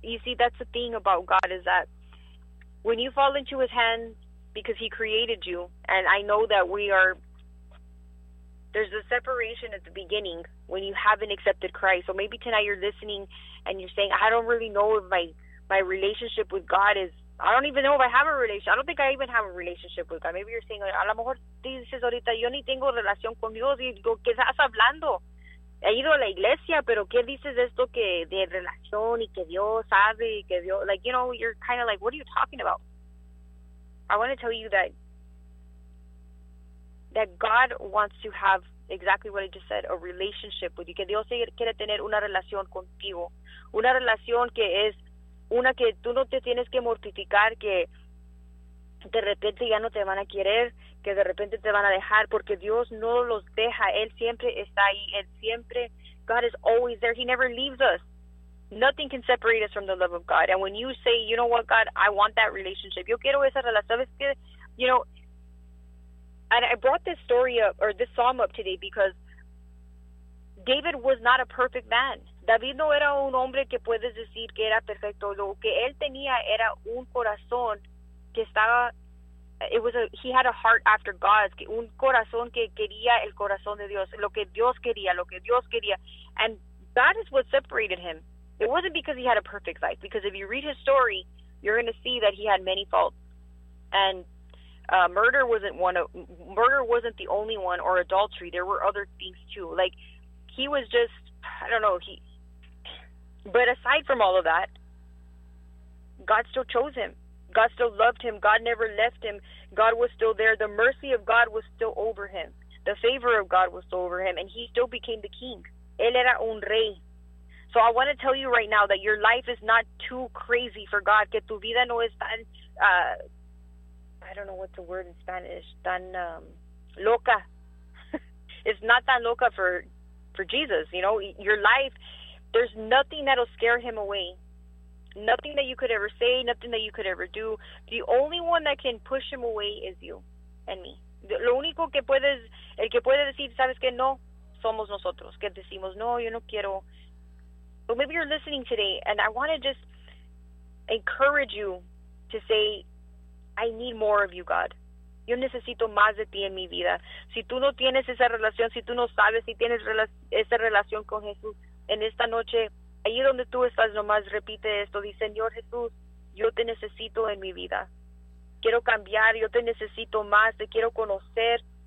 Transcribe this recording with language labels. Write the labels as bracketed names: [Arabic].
[English] You see, that's the thing about God, is that when you fall into His hands, because He created you, and I know that there's a separation at the beginning when you haven't accepted Christ. So maybe tonight you're listening and you're saying, I don't really know if my relationship with God is, I don't even know if I have a relationship. I don't think I even have a relationship with God. Maybe you're saying, [Spanish] a lo mejor dices ahorita, yo ni tengo relación con Dios. Y digo, ¿qué estás hablando? He ido a la iglesia, pero ¿qué dices esto que de relación y que Dios sabe y que Dios? [English] Like, you know, you're kind of like, what are you talking about? I want to tell you that God wants to have exactly what I just said, a relationship with you. [Spanish] Que Dios quiere tener una relación contigo. Una relación que es una que tú no te tienes que mortificar, que de repente ya no te van a querer, que de repente te van a dejar, porque Dios no los deja. Él siempre está ahí. Él siempre, [English] God is always there. He never leaves us. Nothing can separate us from the love of God. And when you say, you know what, God, I want that relationship. [Spanish] Yo quiero esa relación. Es que, [English] you know, and I brought this story up, or this psalm up today, because David was not a perfect man. [Spanish] David no era un hombre que puedes decir que era perfecto. Lo que él tenía era un corazón que estaba, [English] he had a heart after God, [Spanish] un corazón que quería el corazón de Dios, lo que Dios quería. [English] And that is what separated him. It wasn't because he had a perfect life, because if you read his story, you're going to see that he had many faults. And murder wasn't the only one, or adultery. There were other things too. Like, he was just, I don't know, but aside from all of that, God still chose him. God still loved him. God never left him. God was still there. The mercy of God was still over him. The favor of God was still over him. And he still became the king. [Spanish] Él era un rey. [English] So I want to tell you right now that your life is not too crazy for God. [Spanish] Que tu vida no es tan, [English] I don't know what the word in Spanish, [Spanish] tan loca. [English] It's not [Spanish] tan loca [English] for Jesus. You know, your life, there's nothing that'll scare him away. Nothing that you could ever say, nothing that you could ever do. The only one that can push him away is you and me. [Spanish] Lo único que puedes, el que puede decir, sabes que no, somos nosotros. Que decimos, no, yo no quiero. [English] But maybe you're listening today, and I want to just encourage you to say, I need more of you, God. [Spanish] Yo necesito más de ti en mi vida. Si tú no tienes esa relación, si tú no sabes si tienes esa relación con Jesús, en esta noche, ahí donde tú estás, nomás repite esto. Dice, Señor Jesús, yo te necesito en mi vida. Quiero cambiar, yo te necesito más, te quiero conocer.